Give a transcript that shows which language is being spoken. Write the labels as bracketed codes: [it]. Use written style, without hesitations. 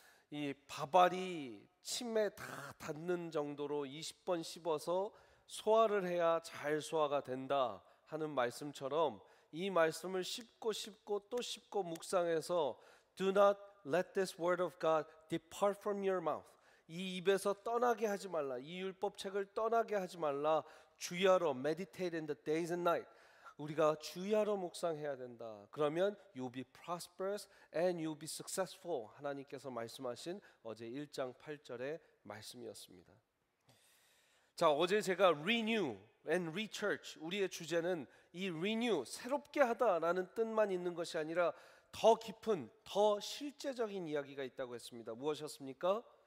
[ko] 이 밥알이 침에 다 닿는 정도로 20번 씹어서 소화를 해야 잘 소화가 된다 하는 말씀처럼 이 말씀을 씹고 또 씹고 묵상해서 [en] Do not let this word of God depart from your mouth. [ko] 이 입에서 떠나게 하지 말라, 이 율법책을 떠나게 하지 말라. [en] 주야로 meditate in the days and night. [ko] 우리가 주야로 묵상해야 된다. [en] 그러면 you'll be prosperous and you'll be successful. [ko] 하나님께서 말씀하신 어제 1장 8절의 말씀이었습니다. 자, 어제 제가 [en] renew and rechurch, [ko] 우리의 주제는 이 renew, 새롭게 하다라는 뜻만 있는 것이 아니라 더 깊은, 더 실제적인 이야기가 있다고 했습니다. 무엇이었습니까?